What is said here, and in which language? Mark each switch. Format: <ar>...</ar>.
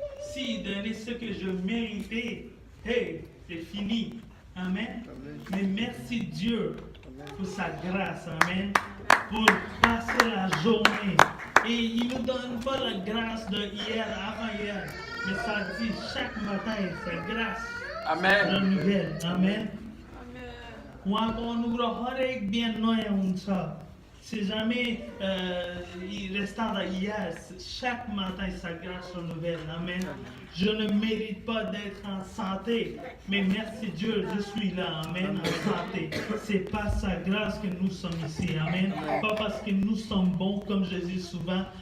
<fr>S'il donnait ce que je méritais, hey, c'est fini. Amen. Mais merci Dieu pour sa grâce, amen, pour passer la journée. Et il ne nous donne pas la grâce de hier, avant-hier, mais ça dit chaque matin, sa grâce. र nouvelle. Amen.</fr> <ne>उहाँको अनुग्रह हरेक बिहान नयाँ हुन्छ.</ne> <fr>C'est jamais il restant hier. Chaque matin, sa grâce renouvelle. Amen. Je ne mérite pas d'être en santé, mais merci Dieu, je suis là. Amen. En santé. C'est par sa grâce que nous sommes ici. Amen. Pas parce que nous sommes bons, comme je dis souvent.</fr>